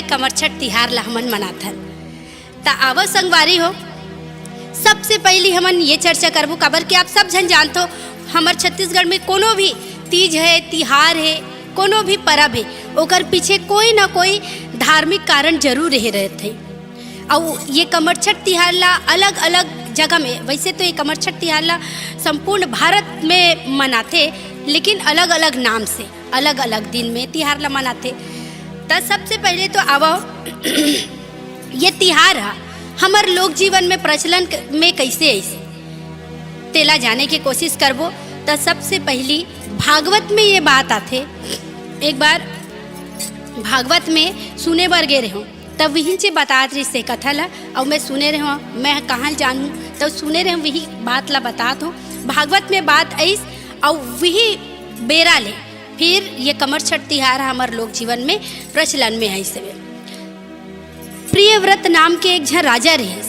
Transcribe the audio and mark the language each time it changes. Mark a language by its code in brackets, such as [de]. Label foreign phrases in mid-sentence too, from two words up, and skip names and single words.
[hne] कमरछठ तिहार ला हमन मनाथन। ता आवा संगवारी हो, सबसे पहली हमन ये चर्चा करबो काबर कि आप सब जन जानते हो हमार छत्तीसगढ़ में कोनो भी तीज है, तिहार है, कोनो भी परब है, ओकर पीछे कोई ना कोई धार्मिक कारण जरूर रह रहते। और ये कमरछठ तिहार ला अलग अलग जगह में, वैसे तो ये कमरछठ तिहार ला संपूर्ण भारत में मनाते, लेकिन अलग अलग नाम से अलग अलग दिन में तिहार ला मनाते। तो सबसे पहले तो आवो ये तिहार हमार लोक जीवन में प्रचलन में कैसे ऐसे तेला जाने की कोशिश करबो। तो सबसे पहली भागवत में ये बात आते। एक बार भागवत में सुने बर गे रहे हो, तब वहीं से बतात रही से कथा ला और मैं सुने रहे हूँ, मैं कहाँ जानूँ तब सुने रहे वही बात ला बतात हूँ। भागवत में बात ऐस और वही बेरा ले फिर ये कमरछठ तिहार हमारे लोक जीवन में प्रचलन में है। से प्रियव्रत नाम के एक झन राजा रहीस।